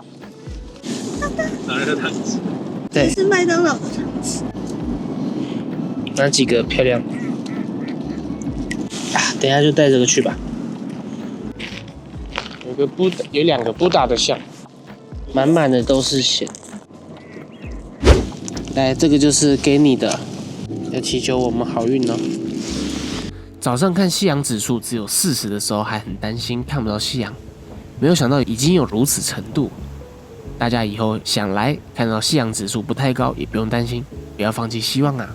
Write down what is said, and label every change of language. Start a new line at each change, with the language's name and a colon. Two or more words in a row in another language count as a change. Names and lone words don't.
Chinese: 哪來的鏟子？對，是麥當勞的鏟子。哪幾個漂亮？等一下就帶這個去吧。有2個布達的像，滿滿的都是蚬。來，這個就是給你的，要祈求我們好運哦。早上看夕陽指數只有40的時候，還很擔心看不到夕陽，沒有想到已經有如此程度。大家以後想來看到夕陽指數不太高，也不用擔心，不要放棄希望啊。